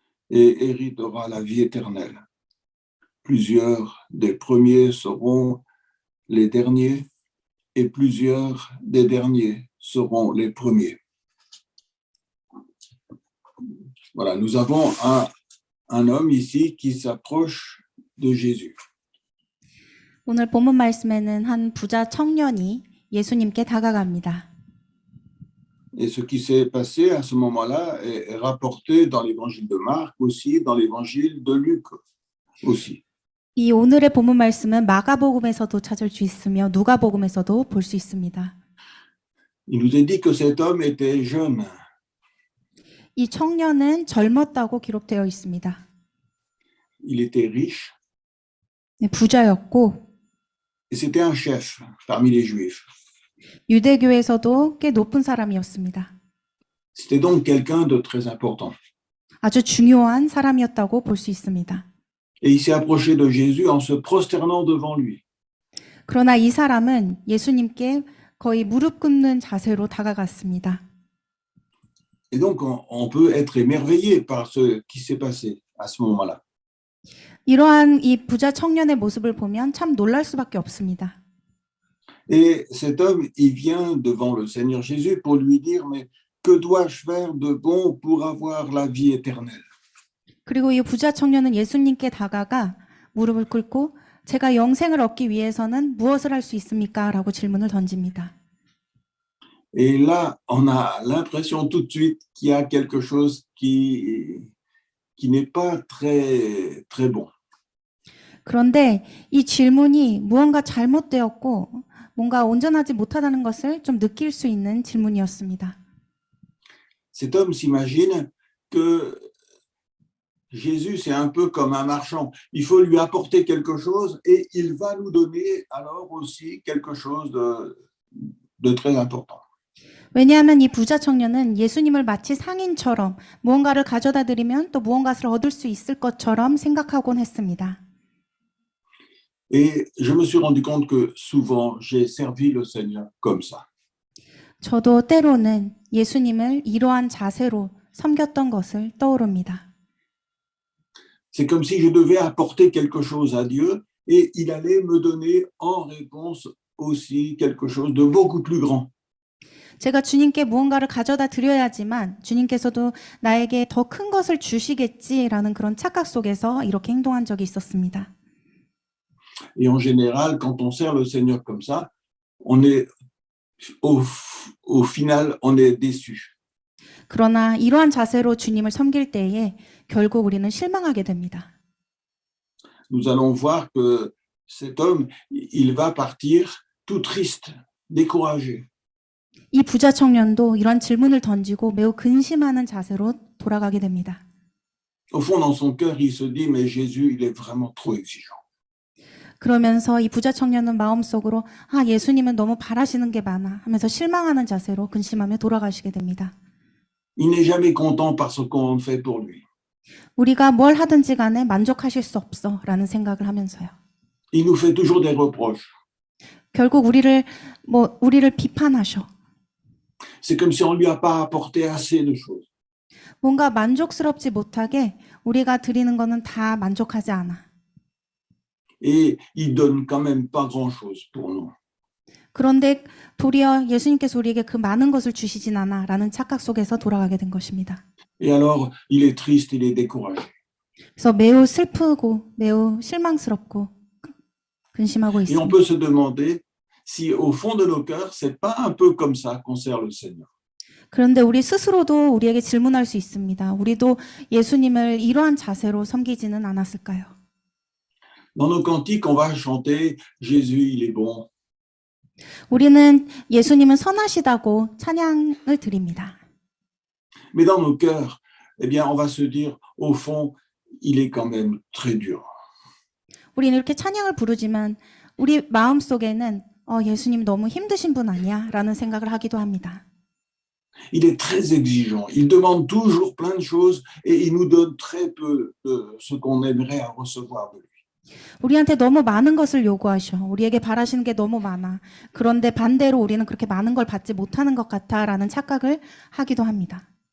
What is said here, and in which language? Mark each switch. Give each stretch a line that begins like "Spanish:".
French: et héritera la vie éternelle. Plusieurs des premiers seront les derniers et plusieurs des derniers seront les premiers. Voilà, nous avons un homme ici qui s'approche de Jésus.
Korean: 오늘 본문 말씀에는 한 부자 청년이 예수님께 다가갑니다.
French: Et ce qui s'est passé à ce moment-là est rapporté dans l'évangile de Marc aussi, dans l'évangile de Luc aussi.
Korean: 이 오늘의 본문 말씀은 마가복음에서도 찾을 수 있으며 누가복음에서도 볼 수 있습니다.
French: Il nous est dit que cet homme était jeune.
Korean: 이 청년은 젊었다고 기록되어 있습니다.
French: Il était riche
Korean: 네, 부자였고
French: et c'était un chef parmi les Juifs.
Korean: 유대교에서도 꽤 높은 사람이었습니다.
French: C'était donc quelqu'un de très important.
Korean: 아주 중요한 사람이었다고 볼 수 있습니다.
French: Et il s'est approché de Jésus en se prosternant devant lui.
Korean: 그러나 이 사람은 예수님께 거의 무릎 꿇는 자세로 다가갔습니다.
French: Et donc, on peut être émerveillé par ce qui s'est passé à ce moment-là.
Korean: 이러한 이 부자 청년의 모습을 보면 참 놀랄 수밖에 없습니다.
French: Et cet homme, il vient devant le Seigneur Jésus pour lui dire, mais que dois-je faire de bon pour avoir la vie éternelle?
Korean: 그리고 이 부자 청년은 예수님께 다가가 무릎을 꿇고 제가 영생을 얻기 위해서는 무엇을 할 수 있습니까? 라고 질문을 던집니다.
French: Et là, on a l'impression tout de suite qu'il y a quelque chose qui n'est pas très bon.
Korean: 그런데 이 질문이 무언가 잘못되었고 뭔가 온전하지 못하다는 것을 좀 느낄 수 있는 질문이었습니다.
French: Cet homme s'imagine que Jésus, c'est un peu comme un marchand. Il faut lui apporter quelque chose et il va nous donner alors aussi quelque chose de très important.
Korean: 왜냐하면 이 부자 청년은 예수님을 마치 상인처럼 무언가를 가져다 드리면 또 무언가를 얻을 수 있을 것처럼 생각하곤 했습니다.
French: Et je me suis rendu compte que souvent, j'ai servi le Seigneur comme ça.
Korean: 저도 때로는 예수님을 이러한 자세로 섬겼던 것을 떠오릅니다.
French: C'est comme si je devais apporter quelque chose à Dieu et il allait me donner en réponse aussi quelque chose de beaucoup plus grand.
Korean: 제가 주님께 무언가를 가져다 드려야지만 주님께서도 나에게 더 큰 것을 주시겠지라는 그런 착각 속에서 이렇게 행동한 적이 있었습니다.
French: Et en général, quand on sert le Seigneur comme ça, on est au final, on est déçu.
Korean: 그러나 이러한 자세로 주님을 섬길 때에 결국 우리는 실망하게 됩니다.
French: Nous allons voir que cet homme, il va partir tout triste, découragé.
Korean: 이 부자 청년도 이런 질문을 던지고 매우 근심하는 자세로 돌아가게 됩니다.
French: Au fond, dans son cœur, il se dit, mais Jésus, il est vraiment trop exigeant.
Korean: 그러면서 이 부자 청년은 마음속으로 예수님은 너무 바라시는 게 많아 하면서 실망하는 자세로 근심하며 돌아가시게 됩니다.
French: Il n'est jamais content par ce qu'on fait pour lui.
Korean: 우리가 뭘 하든지 간에 만족하실 수 없어 라는 생각을 하면서요.
French: Il nous fait toujours des reproches.
Korean: 결국 우리를 비판하셔.
French: C'est comme si on lui a pas apporté assez de choses.
Korean: 뭔가 만족스럽지 못하게 우리가 드리는 거는 다 만족하지 않아.
French: Et il donne quand même pas grand-chose pour nous.
Korean: 그런데 도리어 예수님께서 우리에게 그 많은 것을 주시진 않아 라는 착각 속에서 돌아가게 된 것입니다.
French: Et alors, il est triste, il est découragé.
Korean: 그래서 매우 슬프고 매우 실망스럽고 근심하고
French: Et on
Korean: 있습니다.
French: peut se demander si au fond de nos cœurs, c'est pas un peu comme ça qu'on sert le Seigneur.
Korean: 그런데 우리 스스로도 우리에게 질문할 수 있습니다. 우리도 예수님을 이러한 자세로 섬기지는 않았을까요?
French: Dans nos cantiques, on va chanter Jésus, il est bon.
Korean: 우리는 예수님은 선하시다고 찬양을 드립니다.
French: Mais dans nos cœurs, eh bien, on va se dire, au fond, il est quand même très dur.
Korean: 우리는 이렇게 찬양을 부르지만 우리 마음속에는 예수님 너무 힘드신 분 아니야? 라는 생각을 하기도 합니다.
French: Il est très exigeant. Il demande toujours plein de choses et il nous donne très peu de ce qu'on aimerait recevoir de lui.
Korean: 우리한테 너무 많은 것을 요구하셔. 우리에게 바라시는 게 너무 많아. 그런데 반대로 우리는 그렇게 많은 걸 받지 못하는 것 같아 라는 착각을 하기도 합니다.